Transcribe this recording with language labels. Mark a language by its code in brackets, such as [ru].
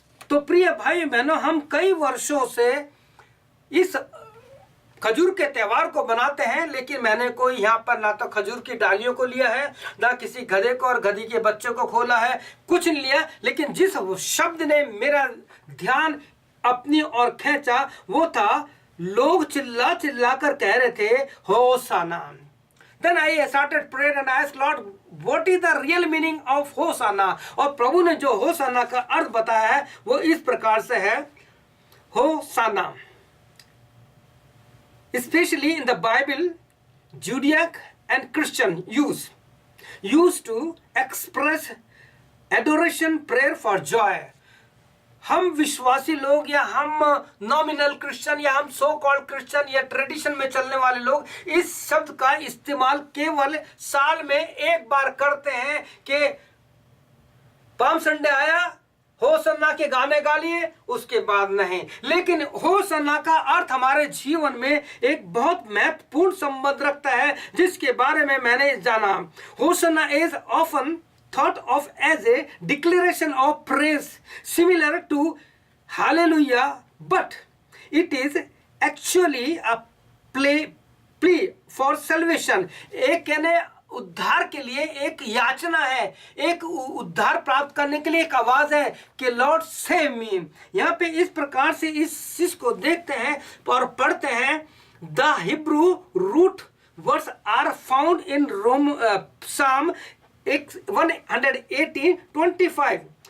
[hi] तो प्रिय भाई बहनों, हम कई वर्षों से इस खजूर के त्यौहार को बनाते हैं, लेकिन मैंने कोई यहाँ पर ना तो खजूर की डालियों को लिया है, ना किसी गधे को और गधी के बच्चों को खोला है, कुछ नहीं लिया। लेकिन जिस शब्द ने मेरा ध्यान अपनी ओर खींचा वो था, लोग चिल्ला चिल्ला कर कह रहे थे होशाना। [en] Then I started prayer and I asked Lord, what is the real meaning of hosanna? [hi] और प्रभु ने जो होशाना का अर्थ बताया है वो इस प्रकार से है, होशाना [en] especially in the Bible, Judaic and Christian used to express adoration, prayer for joy। [hi] हम विश्वासी लोग या हम नॉमिनल क्रिश्चियन या हम सो कॉल्ड क्रिश्चियन या ट्रेडिशन में चलने वाले लोग इस शब्द का इस्तेमाल केवल साल में एक बार करते हैं कि पाम संडे आया, होशाना के गाने गा लिए, उसके बाद नहीं। लेकिन होशाना का अर्थ हमारे जीवन में एक बहुत महत्वपूर्ण संबंध रखता है, जिसके बारे में मैंने जाना। [en] Hosanna is often thought of as a declaration of praise similar to hallelujah, but it is actually a plea for salvation। [hi] एक यानी उद्धार के लिए एक याचना है, एक उद्धार प्राप्त करने के लिए एक आवाज है कि [en] Lord save me. [hi] यहाँ पे इस प्रकार से इस चीज को देखते हैं और पढ़ते हैं। [en] The Hebrew root words are found in Psalm 118:25।